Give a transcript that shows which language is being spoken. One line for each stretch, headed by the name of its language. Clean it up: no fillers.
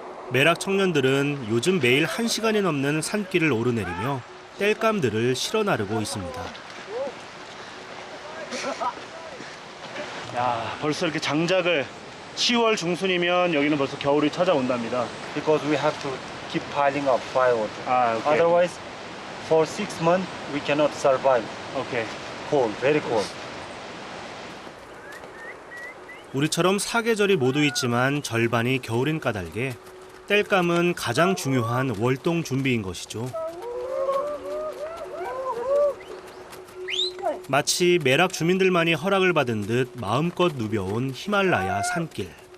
Korean: 메락 청년들은 요즘 매일 1시간이 넘는 산길을 오르내리며 땔감들을 실어 나르고 있습니다. 야, 벌써 이렇게 장작을 10월 중순이면 여기는 벌써 겨울이 찾아온답니다.
English: Because we have to keep piling up firewood.
Korean: 오케이.
English: Otherwise, for 6 months we cannot survive.
Korean: 오케이.
English: Cold, very cold.
Korean: 우리처럼 사계절이 모두 있지만 절반이 겨울인 까닭에 땔감은 가장 중요한 월동 준비인 것이죠. 마치 메락 주민들만이 허락을 받은 듯 마음껏 누벼온 히말라야 산길.